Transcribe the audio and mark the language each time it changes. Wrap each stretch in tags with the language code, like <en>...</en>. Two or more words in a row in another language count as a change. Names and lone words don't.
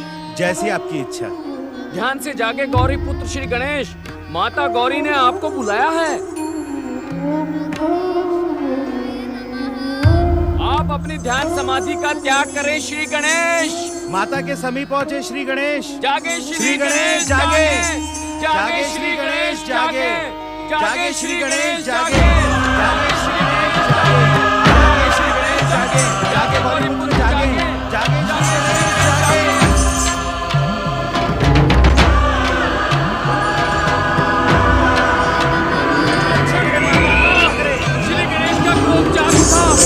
<hi>जैसी आपकी इच्छा। ध्यान से जागे गौरीपुत्र श्री गणेश, माता गौरी ने आपको बुलाया है। आप अपनी ध्यान समाधि का त्याग करें श्री गणेश। माता के समीप पहुँचे श्री गणेश। जागे श्री गणेश जागे, जागे श्री गणेश जागे, जागे श्री गणेश जागे, जागे श्री गणेश जागे, जागे श्री गणेश जागे, जागे गौरीपुत्र जागे, जागे श्री गणेश जागे। श्री गणेश का क्रोध जाग उठा।</hi>